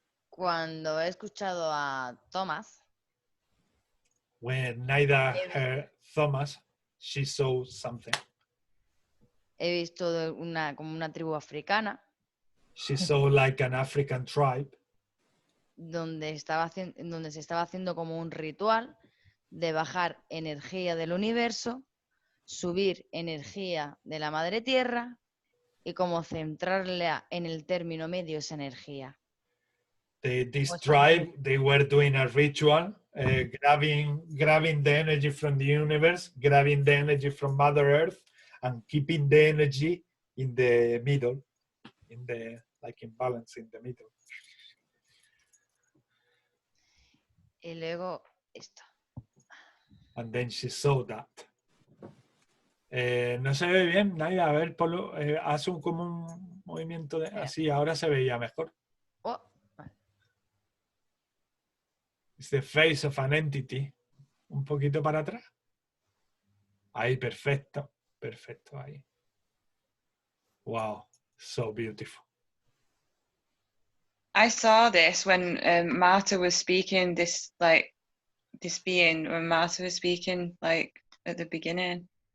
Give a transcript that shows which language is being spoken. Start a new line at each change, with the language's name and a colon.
Spanish: Cuando he escuchado a Thomas,
English: when Naida heard Thomas, she saw something.
Spanish: He visto como una tribu africana.
English: She saw like an African tribe.
Spanish: Donde se estaba haciendo como un ritual de bajar energía del universo, subir energía de la madre tierra y como centrarla en el término medio esa energía.
English: This
Spanish: Mucho
English: tribe, they were doing a ritual, grabbing the energy from the universe, grabbing the energy from Mother Earth, and keeping the energy in the middle, like in balance in the middle.
Spanish: Y luego esto.
English: And then she saw that.
Spanish: No se ve bien, Naida. A ver, Polo, haz como un movimiento de... Así, ahora se veía mejor. Oh,
English: It's the face of an entity.
Spanish: Un poquito para atrás. Ahí, perfecto. Perfecto, ahí.
English: Wow, so beautiful. I saw this when Marta was speaking, this being, when Marta was speaking, like, at the beginning.